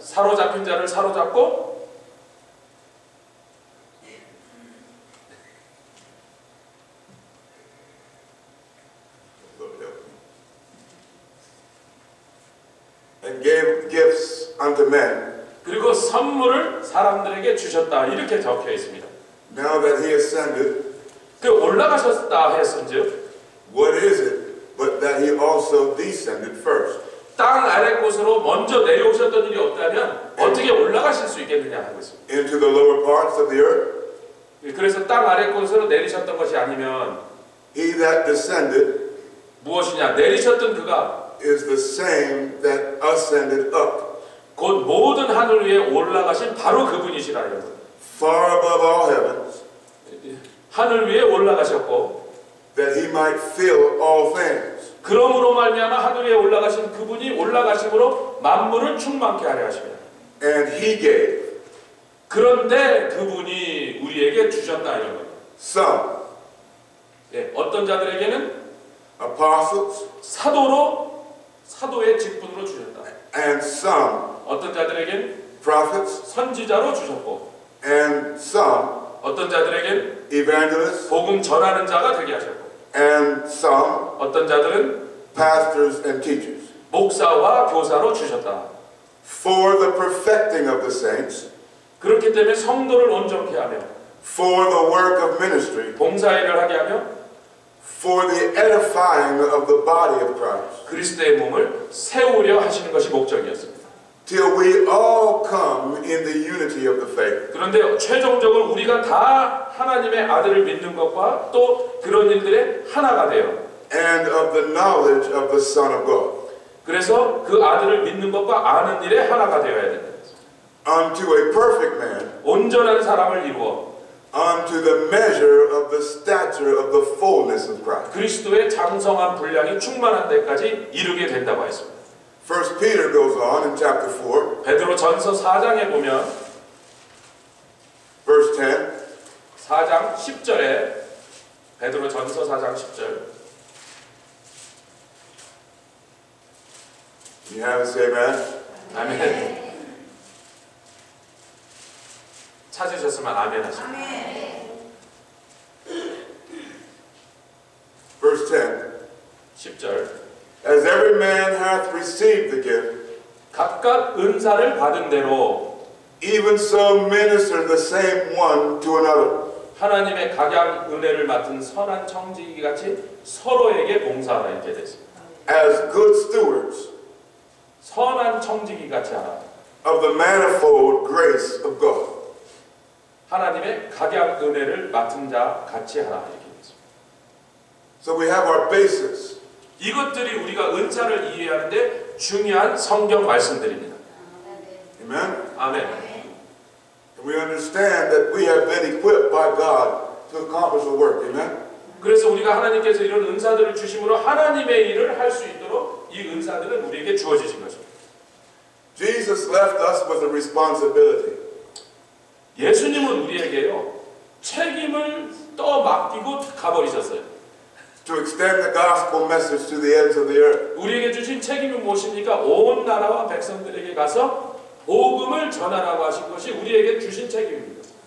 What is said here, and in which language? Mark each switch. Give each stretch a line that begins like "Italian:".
Korean: 사로잡힌 자를 사로잡고
English: and gave gifts unto men.
Korean: 그리고 선물을 사람들에게 주셨다 이렇게 적혀 있습니다.
English: Now that he ascended,
Korean: 그 올라가셨다 했은즉
English: what is it but that he also descended first?
Korean: 땅 아래 곳으로 먼저 내려오셨던 일이 없다면 어떻게 올라가실 수 있겠느냐 하고 있습니다.
English: Into the lower parts of the earth?
Korean: 그래서 땅 아래 곳으로 내리셨던 것이 아니면
English: He that descended
Korean: 무엇이냐 내리셨던 그가
English: is the same that ascended up.
Korean: 곧 모든 하늘 위에 올라가신 바로 그분이시라 이런 거예요.
English: Far above all heavens,
Korean: 하늘 위에 올라가셨고
English: that he might fill all things.
Korean: 그러므로 말미암아 하늘 위에 올라가신 그분이 올라가심으로 만물을 충만케 하려 하십니다.
English: And he gave
Korean: 그런데 그분이 우리에게 주셨다 이런 거예요.
English: some
Korean: 예, 어떤 자들에게는
English: apostles
Korean: 사도의 직분으로 주셨다.
English: and some
Korean: 어떤 자들에겐
English: prophets
Korean: 선지자로 주셨고
English: and some
Korean: 어떤 자들에겐
English: evangelists
Korean: 복음 전하는 자가 되게 하셨고
English: and some
Korean: 어떤 자들은
English: pastors and teachers
Korean: 목사와 교사로 주셨다.
English: for the perfecting of the saints,
Korean: 그렇기 때문에 성도를 온전케 하며
English: for the work of ministry,
Korean: 봉사일을 하게 하며
English: for the edifying of the body of Christ,
Korean: 그리스도의 몸을 세우려 하시는 것이 목적이었습니다.
English: till we all come in the unity of the faith.
Korean: 그런데 최종적으로 우리가 다 하나님의 아들을 믿는 것과 또 그런 일들의 하나가 돼요.
English: and of the knowledge of the Son of God,
Korean: 그래서 그 아들을 믿는 것과 아는 일에 하나가 되어야 된다.
English: unto a perfect man,
Korean: 온전한 사람을 이루어
English: unto the measure of the stature of the fullness of Christ.
Korean: 그리스도의 장성한 분량이 충만한 데까지 이르게 된다고 했습니다.
English: 1 Peter goes on in chapter 4,
Korean: 베드로 전서 4장에 보면
English: verse 10,
Korean: 4장 10절에 베드로 전서 4장 10절
English: you have it, say amen.
Korean: 아멘. 찾으셨으면 아멘 하시고.
English: Verse 10,
Korean: 10절
English: as every man hath received the gift,
Korean: 각각 은사를 받은 대로
English: even so minister the same one to another,
Korean: 하나님의 각양 은혜를 맡은 선한 청지기 같이 서로에게 봉사하라 이렇게 됐습니다.
English: as good stewards
Korean: 선한 청지기 같이 하라.
English: of the manifold grace of God.
Korean: 하나님의 각양 은혜를 맡은 자 같이 하라 이렇게 됐습니다.
English: So we have our basis.
Korean: 이것들이 우리가 은사를 이해하는데 중요한 성경 말씀들입니다.
English: Amen.
Korean: 아멘.
English: And we understand that we have been equipped by God to accomplish the work. Amen.
Korean: 그래서 우리가 하나님께서 이런 은사들을 주심으로 하나님의 일을 할 수 있도록 이 은사들은 우리에게 주어지신 것입니다.
English: Jesus left us with a responsibility.
Korean: 예수님은 우리에게요 책임을 맡기고 가버리셨어요.
English: To extend the gospel message to the ends of the earth.
Korean: 우리에게 주신 책임이 무엇입니까? 온 나라와 백성들에게 가서 복음을 전하라고 하신 것이 우리에게 주신 책임입니다.